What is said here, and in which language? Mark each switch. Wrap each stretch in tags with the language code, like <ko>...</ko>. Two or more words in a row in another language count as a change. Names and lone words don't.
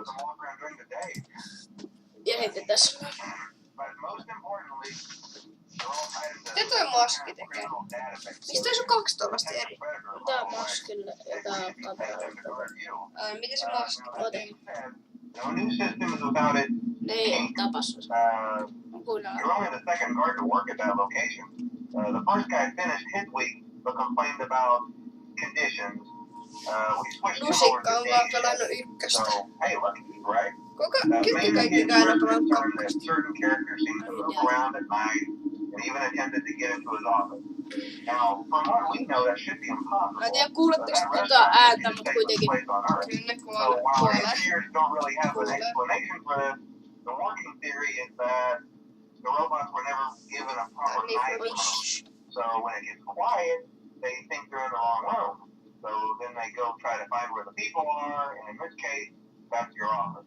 <fi>Ja sitten tässä. Mitä toi maski tekee? Mistä tässä on 2 tuollaista eri? Tää on maskille ja tää on kameralla. Ai, miten se maski? Ei tapas.</fi> <en>You're only the second guard to work at that location. The first guy finished his week, but complained about conditions. We switched him over</en> <fi>Lusikka</fi> <en>to</en> <fi>on</fi> <en>day</en> <fi>vaan</fi> <en>shift.</en> <fi>pelannut ykköstä.</fi> <en>So, hey, lucky, right?</en> <fi>Kuka</fi> <en>Mainly</en> <fi>kaikki</fi> <en>his</en> <fi>aina</fi> <en>first</en> <fi>pelannut</fi> <en>concern that</en> <fi>kakkosta?</fi> <en>certain characters seem to move around at night and even attempted to get into his office. Now, from what we know, that should be impossible.</en> <fi>Mä en tiedä</fi> <en>But</en> <fi>kuuletteko</fi> <en>that</en> <fi>tuota</fi> <en>restaurant</en> <fi>ääntä,</fi> <en>should</en> <fi>mutta</fi> <en>take</en> <fi>kuitenkin.</fi> <en>place on Earth.</en> <fi>Kyllä</fi> <en>So while our</en> <fi>kuolee.</fi> <en>engineers don't really have an explanation for this, the working theory is that the robots were never given a proper night mode. So when it gets quiet, they think they're in the wrong room. So then they go try to find where the people are, and in this case, that's your office.</en>